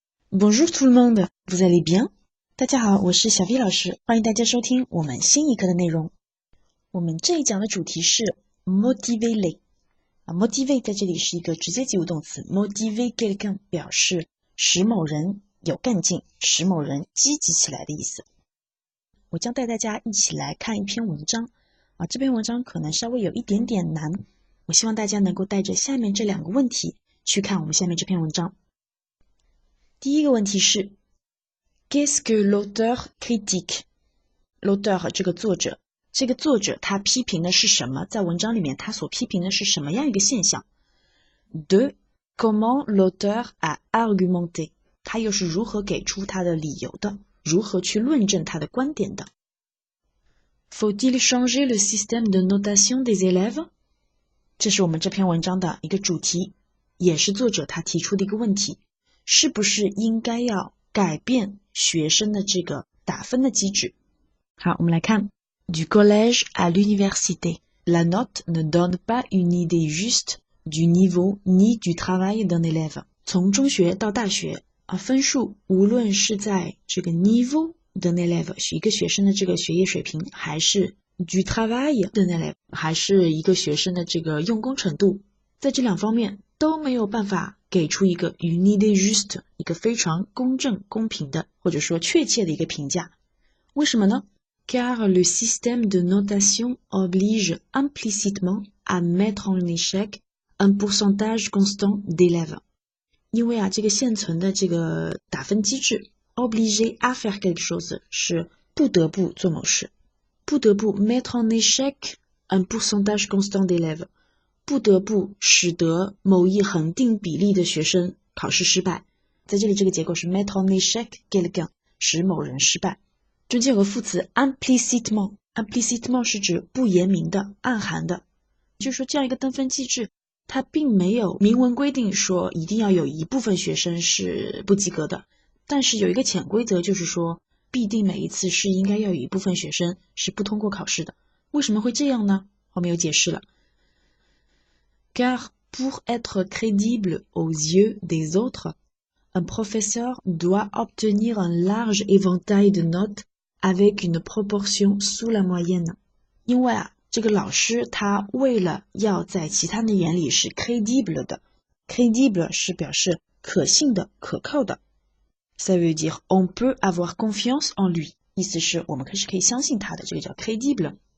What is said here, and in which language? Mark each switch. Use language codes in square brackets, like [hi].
[fr] Bonjour tout le monde, vous allez bien? [zh] 大家好，我是小 V 老师，欢迎大家收听我们新一课的内容。我们这一讲的主题是 motiver motiver 在这里是一个直接及物动词 motiver quelqu'un 表示使某人有干劲，使某人积极起来的意思。我将带大家一起来看一篇文章这篇文章可能稍微有一点点难，我希望大家能够带着下面这两个问题去看我们下面这篇文章。第一个问题是 Qu'est-ce que l'auteur critique? L'auteur 这个作者他批评的是什么？在文章里面他所批评的是什么样一个现象？ 2. [fr] Comment l'auteur a argumenté? [zh] 他又是如何给出他的理由的？如何去论证他的观点的？ [fr] Faut-il changer le système de notation des élèves? [zh] 这是我们这篇文章的一个主题，也是作者他提出的一个问题，是不是应该要改变学生的这个打分的机制？ [fr] 好，我们来看 Du collège à l'université, la note ne donne pas une idée juste du niveau ni du travail d'un élève. [zh] 从中学到大学分数无论是在这个 niveau d'un élève 是一个学生的这个学业水平，还是 du travail d'un élève 还是一个学生的这个用功程度，在这两方面都没有办法给出一个 une idée juste 一个非常公正公平的或者说确切的一个评价。为什么呢？ [fr] Car le système de notation oblige implicitement à mettre en échec un pourcentage constant d'élèves. [zh] 因为这个现存的这个打分机制 obligé à faire quelque chose 是不得不做某事，不得不 mettre en échec un pourcentage constant d'élèves，不得不使得某一恒定比例的学生考试失败。在这里这个结构是 mettre en échec quelqu'un，使某人失败。中间有个副词 implicitement， implicitement 是指不言明的暗含的，就是说这样一个得分机制它并没有明文规定说一定要有一部分学生是不及格的，但是有一个潜规则，就是说必定每一次是应该要有一部分学生是不通过考试的。为什么会这样呢？后面有解释了。 [fr] Car pour être crédible aux yeux des autres, un professeur doit obtenir un large éventail de notes avec une proportion sous la moyenne. [zh] 因为这个老师他为了要在其他人眼里是 crédible 的， crédible 是表示可信的可靠的， ça veut dire on peut avoir confiance en lui，意思是我们是可以相信他的，这个叫 crédible。